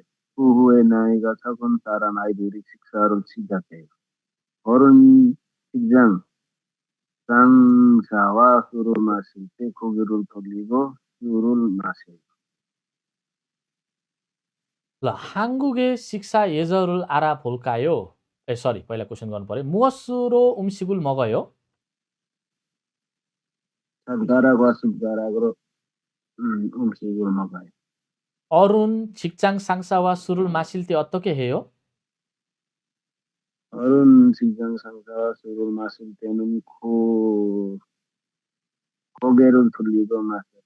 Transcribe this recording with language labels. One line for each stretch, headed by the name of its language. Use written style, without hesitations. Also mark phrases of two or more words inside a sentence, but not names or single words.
Korean: 그 후에 나이가 적은 다른 아이들이 식사를 시작해요. 어른이 식장 상사와 술을 마실 때 고개를 돌리고 술을 마셔요. ल 한국의 식사 예절을 알아볼까요?
Nepali: सरी पहिला क्वेसन गर्नु पर्यो।
Korean: 무엇으로 음식을 먹어요? 젓가락과 숟가락으로 음식을 먹어요. 어른 직장 상사와 술을 마실 때 어떻게 해요? 어른 직장 상사와 술을 마실 때는 고개를 돌리고 마셔요.